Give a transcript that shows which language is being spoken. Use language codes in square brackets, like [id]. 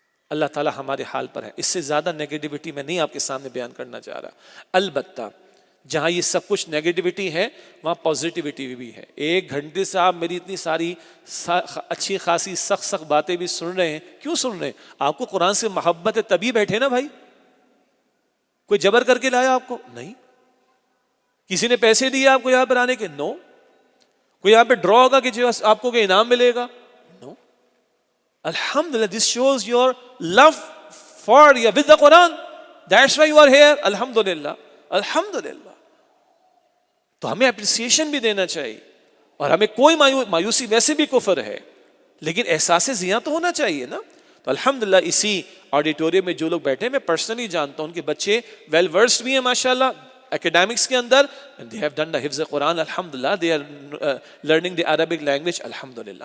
[ur] اللہ تعالیٰ ہمارے حال پر ہے، اس سے زیادہ نیگیٹیوٹی میں نہیں آپ کے سامنے بیان کرنا چاہ رہا۔ البتہ جہاں یہ سب کچھ نیگیٹیوٹی ہے وہاں پازیٹیوٹی بھی ہے۔ 1 گھنٹے سے آپ میری اتنی ساری اچھی خاصی سخت باتیں بھی سن رہے ہیں، کیوں سن رہے ہیں؟ آپ کو قرآن سے محبت ہے تبھی بیٹھے نا بھائی، کوئی جبر کر کے لایا آپ کو؟ نہیں۔ کسی نے پیسے دیے آپ کو یہاں پر آنے کے؟ نو۔ کوئی یہاں پہ ڈرا ہوگا کہ جو آپ کو کوئی انعام ملے گا؟ نو۔ [en] Alhamdulillah, this shows your love for with the Quran. That's why you are here. Alhamdulillah, Alhamdulillah. [ur] تو ہمیں اپریسیشن بھی دینا چاہیے, اور ہمیں کوئی مایوسی ویسے بھی کفر ہے, لیکن احساس زیاں تو ہونا چاہیے نا. تو الحمدللہ اسی آڈیٹوریم میں جو لوگ بیٹھے میں پرسنلی جانتا ہوں, ان کے بچے ویل ورسڈ بھی ہیں ماشاءاللہ academics کے اندر, [en] and they have done the [ur] حفظ قرآن الحمدللہ, [en] they are learning the Arabic language [ur] الحمدللہ.